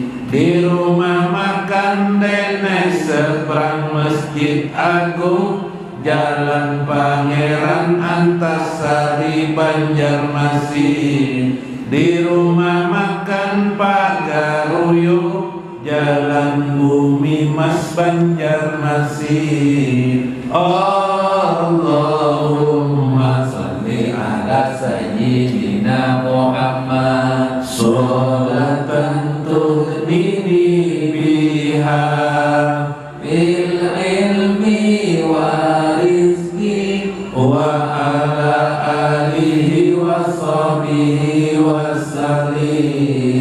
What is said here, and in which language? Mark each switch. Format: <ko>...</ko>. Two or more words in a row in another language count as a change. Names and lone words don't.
<id>Di rumah makan Dene seberang Masjid Agung, Jalan Pangeran Antasari Banjarmasin. Di rumah makan Pak Garuyo, Jalan Bumi Mas Banjarmasin.</id> <ar>اللهم صل على سيدنا محمد صلاة تغنيني بها بالعلم ورزق وعلى آله وصحبه وسلم.</ar>